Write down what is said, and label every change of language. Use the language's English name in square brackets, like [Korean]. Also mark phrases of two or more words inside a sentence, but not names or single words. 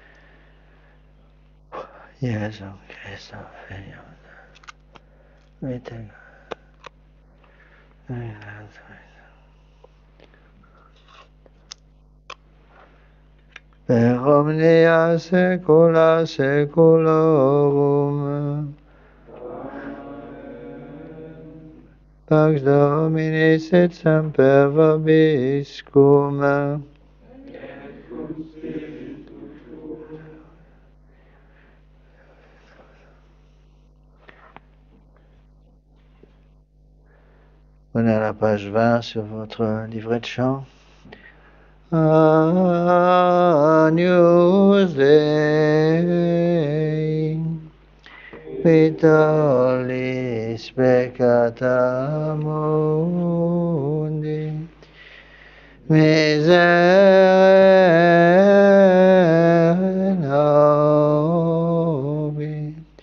[Latin] Iesum Christum, Filium Vitae, per omnia saecula saeculorum. Pax Domini sit semper vobiscum. [French] On est à la page 20 sur votre livret de chant. [Latin] Agnus Dei, vitolis peccata mundi, miserere nobis.